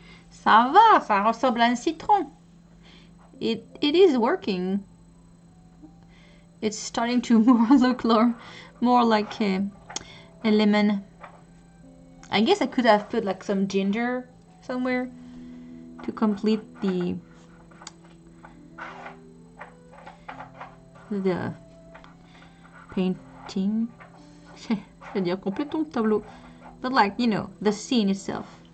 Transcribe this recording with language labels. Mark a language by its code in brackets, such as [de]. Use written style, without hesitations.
[fr] Ça va, ça ressemble à un citron. [en] It is working. It's starting to look more like a lemon. I guess I could have put like some ginger somewhere to complete the painting. [fr] C'est-à-dire complétons le tableau. [en] But like, you know, the scene itself.